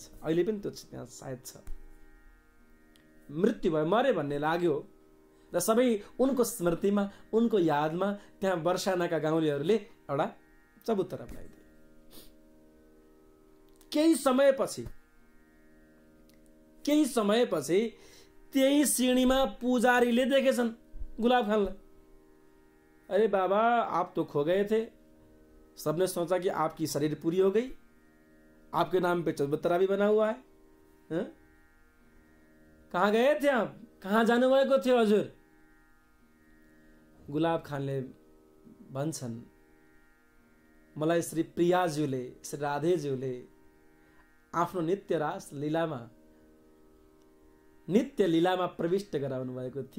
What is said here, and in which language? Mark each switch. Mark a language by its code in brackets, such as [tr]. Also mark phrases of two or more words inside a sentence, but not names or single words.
[ne] अहिले पनि त्यो त्यहाँ सायद छ। मृत्यु भयो, मरे भन्ने लाग्यो र सबै उनको स्मृतिमा, उनको यादमा त्यहाँ बरसानाका गाउँलेहरूले एउटा चबुतरा बनाइदिए। केही समयपछि त्यही सिँढीमा पुजारीले देखेछन् गुलाब खानलाई। [hi] अरे बाबा आप तो खो गए थे, सबने सोचा कि आपकी शरीर पूरी हो गई, आपके नाम पे चबूतरा भी बना हुआ है। कहाँ गए थे आप, [ne] कहाँ जानु भएको थियो हजुर? गुलाब खानले भन्छन्, मलाई श्री प्रियाज्यूले, श्री राधेज्यूले आफ्नो नित्य लीलामा प्रविष्ट गराउनु भएको थियो।